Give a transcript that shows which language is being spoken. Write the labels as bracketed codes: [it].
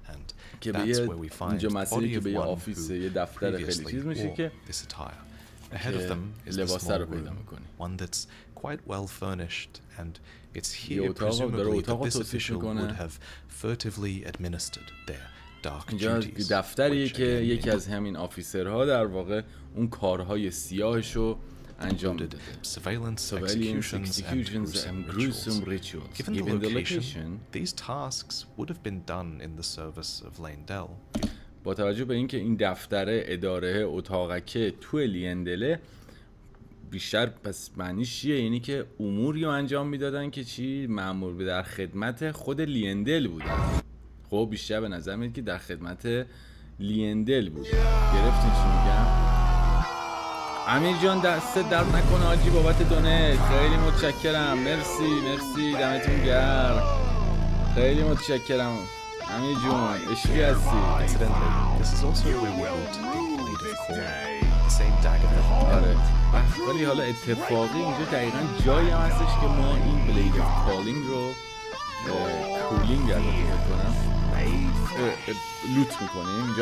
[en] And that's where we find the body of one who previously wore this attire. Ahead of them is the small room, one that's quite well furnished, and it's here presumably that this official would have furtively administered their dark duties. [fa] دفتری که یکی از همین آفیسرها در واقع اون کارهای سیاهشو انجام داده. [en] Surveillance, executions, and gruesome rituals. Given the location, these tasks would have been done in the service of Leyndell. [fa] با توجه به اینکه این دفتر اداره اتاقکه تو لیندله، بیشتر پس معنیش چیه؟ یعنی که اموری رو انجام میدادن که چی؟ مأمور به در خدمت خود لیندل بودن. خب بیشتر به نظر میاد که در خدمت لیندل بود. گرفتین چی میگم؟ امیر جان دست درد نکنه حاجی بابت دونت، خیلی متشکرم. مرسی دمتون گرم، خیلی متشکرم امیر جون، عشقی هستی. [en] Incidentally, this is also where we hold the blade of corn, the same dagger that [fa] آره ولی حالا اتفاقی اینجا دقیقا جایی هم هستش که ما این بلید اف کالینگ رو کولینگ کنم لوت میکنیم.